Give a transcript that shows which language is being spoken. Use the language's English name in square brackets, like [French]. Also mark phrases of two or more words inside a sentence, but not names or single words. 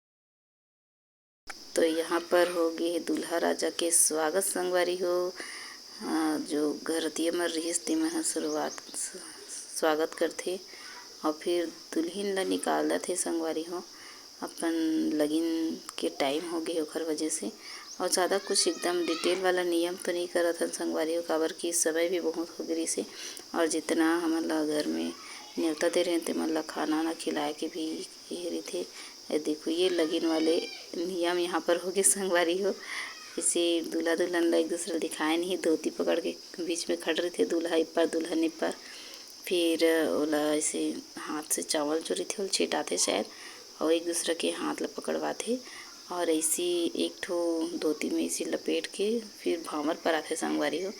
[Chhattisgarhi] तो यहाँ पर हो गए दूल्हा राजा के स्वागत संगवारी हो। जो घरतिया मन रहिस तेमन ह स्वागत करथे और फिर दुल्हिन ला निकालत हे संगवारी हो। अपन लगिन के टाइम हो गए ओखर वजह से, और ज़्यादा कुछ एकदम डिटेल वाला नियम तो नहीं करत हन संगवारी हो, काबर कि समय भी बहुत हो गई से। और जितना हमन ला घर में न्योता दे रहे तेमन ला खाना ना खिलाए के भी ये रही। देखो ये लगीन वाले नियम यहाँ पर हो गए संगवारी हो। इसे दूल्हा दुल्हन ला एक दूसरे दिखाए नहीं, धोती पकड़ के बीच में खड़ रहे थे, दूल्हा इपर दुल्हन इपर। फिर ओला ऐसे हाथ से चावल जो रही थे छिटाते शायद, और एक दूसरे के हाथ ला पकड़वाते और ऐसी एक ठो धोती में ऐसी लपेट के फिर भावर पर आते संगवारी हो।